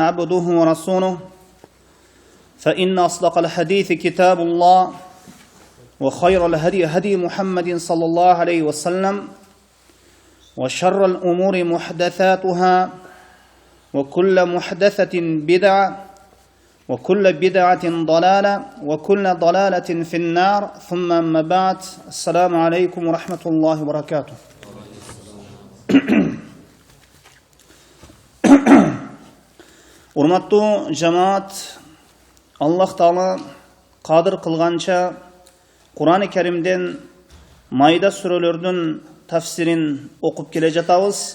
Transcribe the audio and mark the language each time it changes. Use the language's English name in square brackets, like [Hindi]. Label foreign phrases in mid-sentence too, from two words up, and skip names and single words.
[Arabic] عبده ورسوله فإن أصدق الحديث كتاب الله وخير الهدي هدي محمد صلى الله عليه وسلم وشر الأمور محدثاتها وكل محدثة بدعة وكل بدعة ضلالة وكل ضلالة في النار ثم أما بعد السلام عليكم ورحمة الله وبركاته [Kyrgyz] Урматтуу жамаат, Аллах Таала кадыр кылганча Кур'ан-ы Керимден майда сүрөлөрдүн тафсирин окуп келе жатабыз.